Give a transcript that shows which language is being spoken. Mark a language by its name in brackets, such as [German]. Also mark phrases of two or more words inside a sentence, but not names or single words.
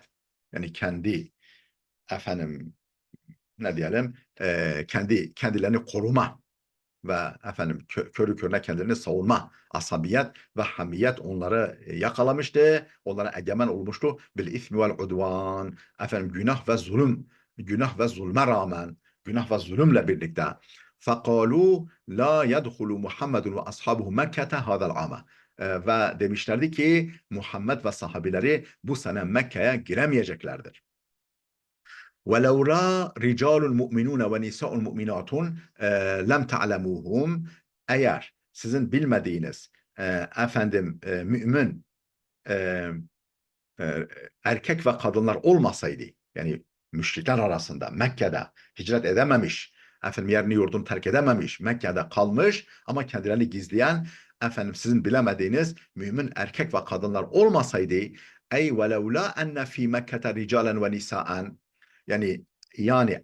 [Turkish] Yani kendi efendim ne diyelim kendilerini koruma ve efendim körü körüne kendilerini savunma asabiyet ve hamiyet onları yakalamıştı. Onlara egemen olmuştu. [Arabic] بالإثم والعدوان. [Turkish] Efendim günah ve zulme rağmen günah ve zulümle birlikte [Arabic] فَقَالُوا لَا يَدْخُلُ مُحَمَّدٌ وَأَصْحَابُهُ مَكَّةَ هَذَا الْعَامَ. [Turkish] Ve demişlerdi ki Muhammed ve sahabileri bu sene Mekke'ye giremeyeceklerdir. [Arabic] وَلَوْلَا رِجَالُ الْمُؤْمِنُونَ وَنِسَاءُ الْمُؤْمِنَاتٌ لَمْ تَعْلَمُوهُمْ. [Turkish] Eğer sizin bilmediğiniz efendim mümin erkek ve kadınlar olmasaydı yani müşrikler arasında Mekke'de hicret edememiş efendim yerini yurdunu terk edememiş, Mekke'de kalmış ama kendilerini gizleyen, efendim sizin bilemediğiniz mümin erkek ve kadınlar olmasaydı, ey [Arabic] ولولا أن في مكة رجالا ونساء, [Turkish] yani